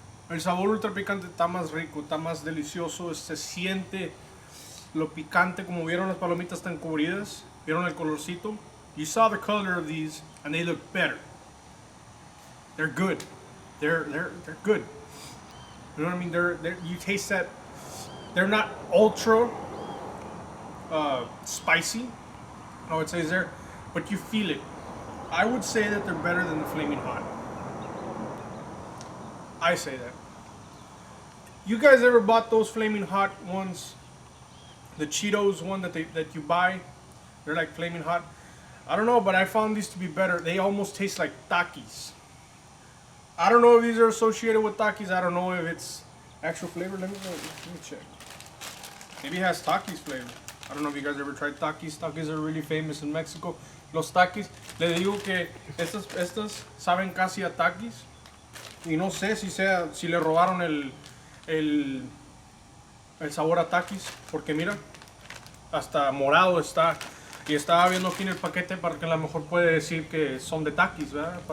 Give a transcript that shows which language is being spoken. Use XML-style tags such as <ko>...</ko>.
<es>El sabor ultra picante está más rico, está más delicioso. Se siente lo picante, como vieron las palomitas tan cubridas. Vieron el colorcito.</es> <en>You saw the color of these and they look better. They're good. They're good. You know what I mean? You taste that. They're not ultra spicy. No, it says there, but you feel it. I would say that they're better than the Flaming Hot. I say that. You guys ever bought those Flaming Hot ones? The Cheetos one that you buy? They're like Flaming Hot. I don't know, but I found these to be better. They almost taste like Takis. I don't know if these are associated with Takis. I don't know if it's actual flavor. Let me check. Maybe it has Takis flavor. I don't know if you guys ever tried Takis. Takis are really famous in Mexico.</en> <es>Los Takis. Le digo que estas saben casi a Takis. Y no sé si le robaron el sabor a Takis. Porque mira, hasta morado está. Y estaba viendo aquí en el paquete para que a lo mejor puede decir que son de Takis, ¿verdad?</es>